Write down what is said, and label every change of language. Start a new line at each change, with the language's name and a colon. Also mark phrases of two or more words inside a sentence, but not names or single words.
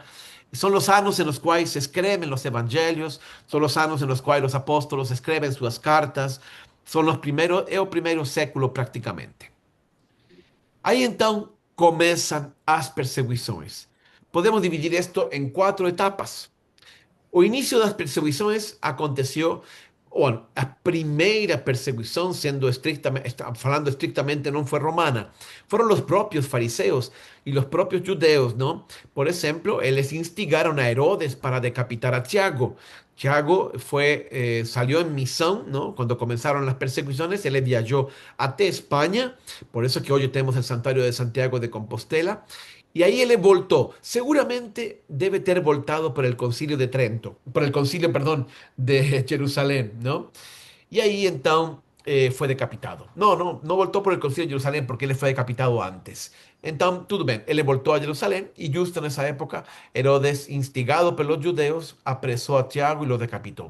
Spanish: Son los años en los cuales se escriben los evangelios, son los años en los cuales los apóstolos escriben sus cartas, son los primeros, es el primer século prácticamente.
Portuguese: Aí então começam as perseguições. Podemos dividir esto em quatro etapas. O início das perseguições aconteceu, bueno, a primeira perseguição, sendo estrictamente, falando estrictamente, não foi romana, foram os próprios fariseus e os próprios judeus, não? Por exemplo, eles instigaram a Herodes para decapitar a Tiago.
Spanish: Tiago salió en misión, ¿no? Cuando comenzaron las persecuciones, él viajó hasta España, por eso que hoy tenemos el santuario de Santiago de Compostela, y ahí él voltó. Seguramente debe
Portuguese: ter voltado
Spanish: por el concilio de Trento, por el concilio, perdón, de Jerusalén, ¿no? Y ahí entonces fue decapitado. No voltó por el concilio de Jerusalén porque él fue decapitado antes. Entonces, todo bien, él voltó a Jerusalén y justo en esa época, Herodes, instigado por los judeos, apresó a Tiago y lo decapitó.